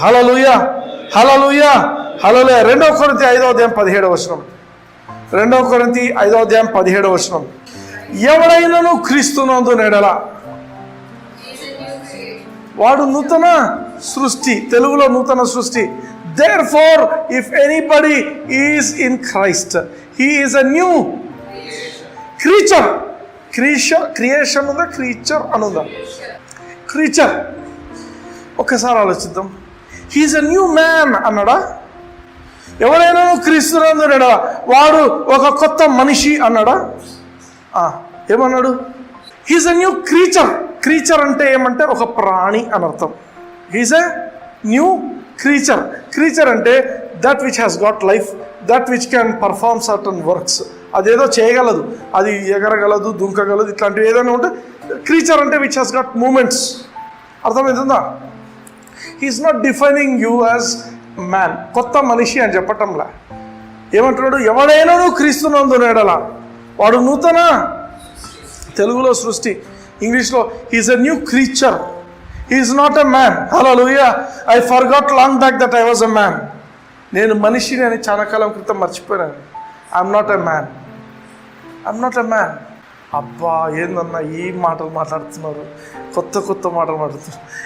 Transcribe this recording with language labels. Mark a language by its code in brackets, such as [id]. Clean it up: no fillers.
[te] హల్లెలూయా, హల్లెలూయా, హల్లెలూయా. 2 కొరింథీ 5:17. 2 కొరింథీ 5:17. ఎవడైనను క్రీస్తునందు నెడల వాడు నూతన సృష్టి. తెలుగులో నూతన సృష్టి. [en] Therefore, if anybody is in Christ, he is a new creature. [te] Creation ఉందా? క్రీచర్ అనుందా? క్రీచర్. ఒక్కసారి ఆలోచిద్దాం. [en] he is a new man అన్నాడా? [te] ఎవరైనా క్రీస్తునందుడా వాడు ఒక కొత్త మనిషి అన్నాడా? ఏమన్నాడు? [en] he is a new creature. [te] Creature అంటే ఏమంటే ఒక ప్రాణి అని అర్థం. [en] he is a new creature. [te] Creature అంటే [en] That which has got life, that which can perform certain works. [te] అదేదో చేయగలదు, అది ఎగరగలదు, దుంకగలదు, ఇట్లాంటివి ఏదైనా ఉంటే క్రీచర్ అంటే [en] Which has got movements. [te] అర్థమవుతుందా? [en] He is not defining you as man. [te] కొత్త మనిషి అని చెప్పటంలా. ఏమంటున్నాడు? ఎవడైనా క్రీస్తునందు నెడల వాడు నూతన, తెలుగులో సృష్టి, ఇంగ్లీష్లో [en] He is a new creature. He is not a man. Hallelujah. I forgot long back that I was a man. [te] నేను మనిషిని అని చాలా కాలం క్రితం మర్చిపోయాను. [en] I'm not a man. I'm not a man. [te] అబ్బా ఏందన్నా ఈ మాటలు మాట్లాడుతున్నారు, కొత్త కొత్త మాటలు మాట్లాడుతున్నారు.